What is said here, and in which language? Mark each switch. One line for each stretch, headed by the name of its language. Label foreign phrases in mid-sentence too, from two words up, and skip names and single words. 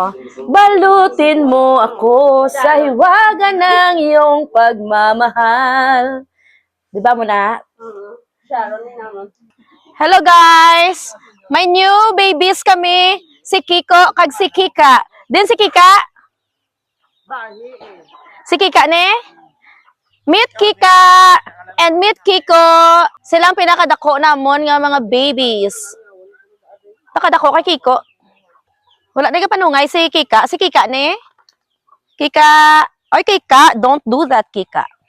Filipino: Balutin mo ako sa hiwaga ng iyong pagmamahal.
Hiligaynon: Di ba mo na? Sharon ni naman.
English: Hello guys! May new babies kami.
Hiligaynon: Si Kiko kag si Kika. Din si Kika? Si Kika ne?
English: Meet Kika and meet Kiko.
Hiligaynon: Silang pinakadako namon nga mga babies. Nakadako kay Kiko. Wala na panungay si Kika. Si Kika ne? Kika. Oy Kika,
English: don't do that Kika.